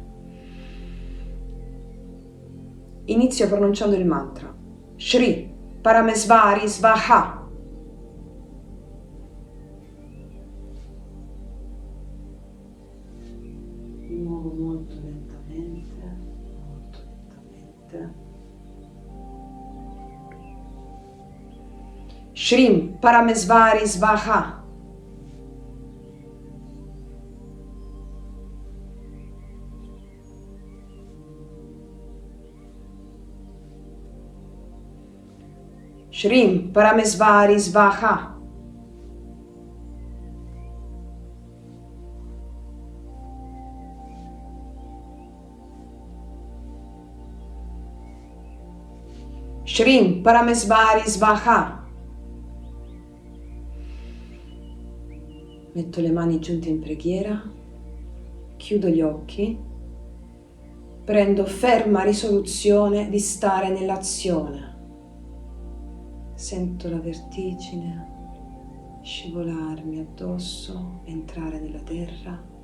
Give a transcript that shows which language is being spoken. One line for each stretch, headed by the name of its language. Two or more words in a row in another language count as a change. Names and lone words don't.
Italian: Inizio pronunciando il mantra.
Sanskrit: श्री परमेश्वरी स्वाहा.
Italian: Muovo molto lentamente, molto lentamente.
Sanskrit: श्रीं परमेश्वरी स्वाहा. श्रीं परमेश्वरी स्वाहा. श्रीं परमेश्वरी स्वाहा.
Italian: Metto le mani giunte in preghiera, chiudo gli occhi, prendo ferma risoluzione di stare nell'azione. Sento la vertigine scivolarmi addosso, entrare nella terra.